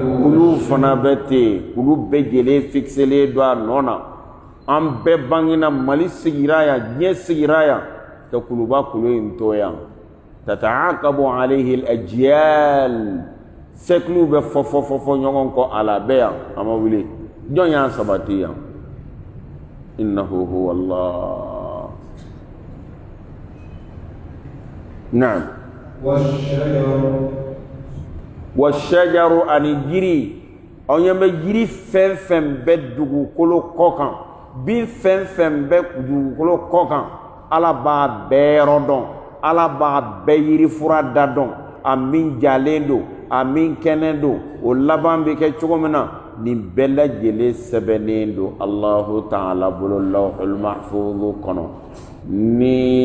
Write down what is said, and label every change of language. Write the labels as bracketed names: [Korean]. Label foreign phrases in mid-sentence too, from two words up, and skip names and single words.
[Bambara] kulu fana bɛ ten kulu bɛɛ lajɛlen fixelen don a nɔ na an bɛɛ bangena Mali sigira yan diɲɛ sigira yan ka kuluba kulu in to yan [Arabic] تتعاقب عليه الأجيال [Bambara] siècle bɛ fɔ ɲɔgɔn kɔ a la bɛɛ yan a ma wuli jɔn y'a sabati yan [Arabic] إنه هو الله نعم والشجر [Bambara] ani jiri aw ɲɛ bɛ jiri fɛn fɛn bɛ dugukolo kɔ kan bin fɛn fɛn bɛ dugukolo kɔ kan Ala b'a bɛɛ yɔrɔ dɔn Ala b'a bɛɛ yiri fura da dɔn a min jalen don a min kɛnɛ don o laban bɛ kɛ cogo min na nin bɛɛ lajɛlen sɛbɛnnen don [Arabic] الله تعالى [Bambara] bolo [Arabic] اللوح المحفوظ [Bambara] kɔnɔ ni